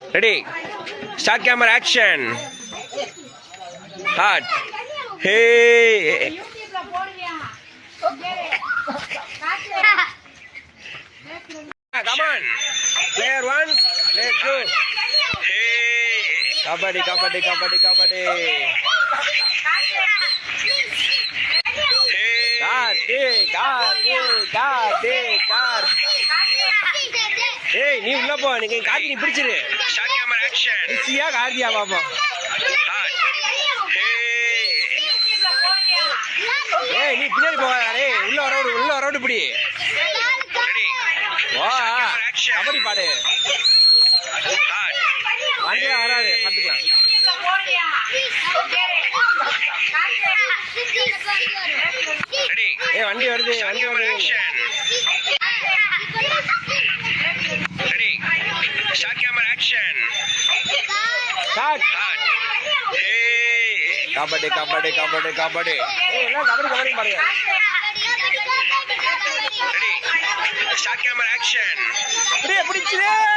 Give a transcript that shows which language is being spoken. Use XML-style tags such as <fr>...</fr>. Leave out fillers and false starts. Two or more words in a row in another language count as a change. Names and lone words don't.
<en>Ready? Start camera action. Hard. Hey. Come on. Player 1, player 2. Hey. Kabaddi, kabaddi, kabaddi, kabaddi.</en> <ta>ஏய் நீ உள்ள போ நீ கார்த்தி நீ பிடிச்சிரு</ta> <en>Start camera action</en> <ta>ஈஸியா கார்த்தியா பாப்போம் ஏய் நீ பின்னாடி போகாதே உள்ள வரவுடு பிடி வா கபடி பாடு வண்டியா வராது பாத்துக்கலாம் ஏய் வண்டி வருது</ta> <en>Start camera action. Start. Hey. Kabaddi, kabaddi, kabaddi, kabaddi. Hey, na kabaddi, kabaddi paduga. Ready. Start camera action. Ready,</en> <ta>pidichire.</ta>